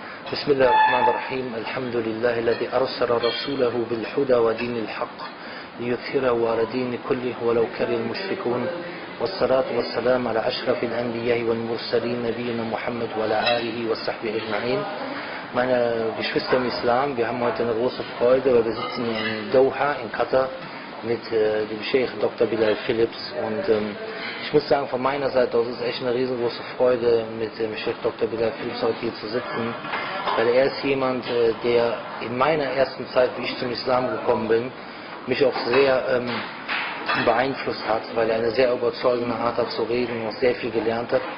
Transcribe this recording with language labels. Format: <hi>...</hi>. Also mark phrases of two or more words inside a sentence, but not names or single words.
<ar>بسم الله الرحمن الرحيم الحمد لله الذي أرسل رسوله بالهدى ودين الحق ليظهره على دين كله ولو كره المشركون والصلاة والسلام على أشرف الأنبياء والمرسلين نبينا Muhammad وعلى آله وصحبه أجمعين.</ar> <de>Meine Geschwister im Islam, wir haben heute eine große Freude, weil wir sitzen in Doha, in Qatar, mit dem Sheikh Dr. Bilal Philips. Und ich muss sagen, von meiner Seite aus ist echt eine riesengroße Freude, mit dem Sheikh Dr. Bilal Philips heute hier zu sitzen, weil er ist jemand, der in meiner ersten Zeit, wie ich zum Islam gekommen bin, mich auch sehr beeinflusst hat, weil er eine sehr überzeugende Art hat zu reden und auch sehr viel gelernt hat.</de>